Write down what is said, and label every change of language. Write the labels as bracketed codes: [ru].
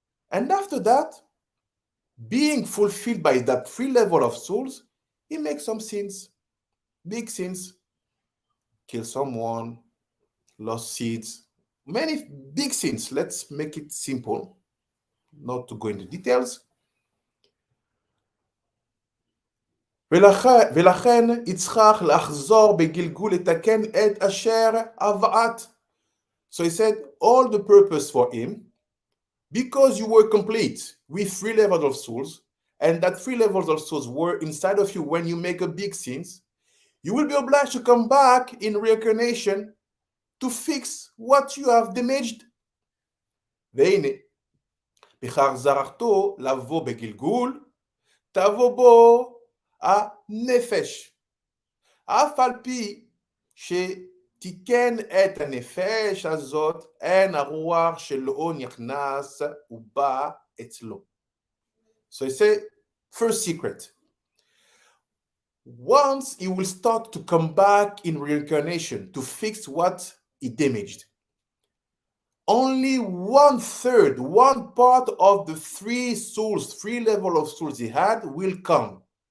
[en] And after that, being fulfilled by that 3 levels of souls, he makes some sins, big sins, kill someone, lost seeds, many big sins. Let's make it simple, not to go into details. [he] ולכן יצחק לחזור בגלגול לתקן את אשר עברת. [en] So he said, all the purpose for him, because you were complete with 3 levels of souls, and that 3 levels of souls were inside of you when you make a big sins, you will be obliged to come back in reincarnation to fix what you have damaged. [he] והנה, בחזרתו לבוא בגלגול, תבוא בו הנפש. אף על פי שתיקן את הנפש הזאת, אין הרוח שלו נכנס ובא אצלו. [en] So he said, first secret. Once he will start to come back in reincarnation to fix what he damaged, only 1/3, 1 part of the 3 souls, 3 levels of souls he had will come.